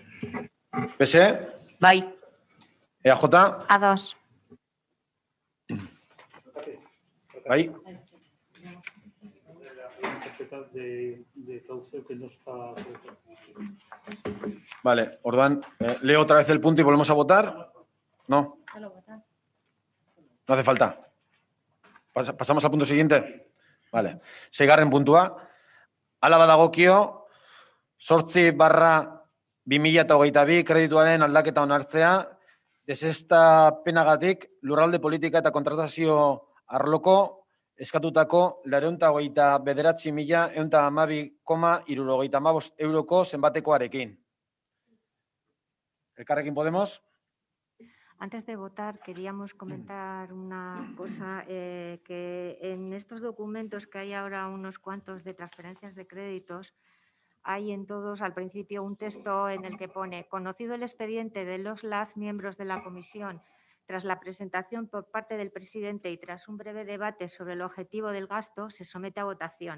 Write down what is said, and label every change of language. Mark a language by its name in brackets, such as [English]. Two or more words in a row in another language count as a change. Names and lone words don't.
[Basque] PS, Bai. EAJ, A2. bai. Vale, orduan, [Spanish] leo otra vez el punto y volvemos a votar. No. No hace falta. Pasamos al punto siguiente. Vale. [Basque] Seigarren puntua. Hala badagokio, 8/2022 kredituaren aldaketa onartzea, desestapenagatik lurralde politika eta kontratazio arloko eskatutako 929.112,75 euroko zenbatekoarekin. Elkarrekin Podemos. [Spanish] Antes de votar, queríamos comentar una cosa, que en estos documentos que hay ahora unos cuantos de transferencias de créditos, hay en todos al principio un texto en el que pone: conocido el expediente de las miembros de la comisión, tras la presentación por parte del presidente y tras un breve debate sobre el objetivo del gasto, se somete a votación.